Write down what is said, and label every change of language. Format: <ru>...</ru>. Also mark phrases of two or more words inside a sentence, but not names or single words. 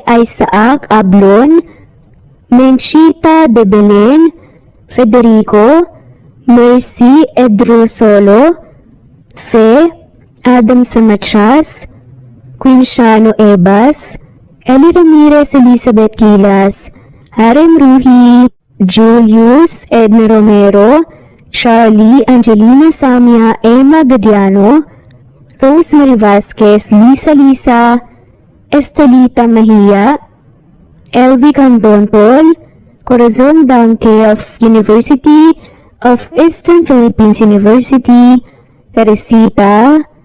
<en>Isaac Ablon, Menchita de Belen, Federico, Mercy Edrosolo, Fe, Adam Samachas, Quinshano Ebas, Eli Ramirez Elizabeth Gilas, Harem Ruhi, Julius Edna Romero, Charlie Angelina Samia, Emma Gadiano, Rosemary Vasquez, Lisa, Estelita Mejia, LV Candonpol, Corazon Danke of University of Eastern Philippines University, Teresita,</en>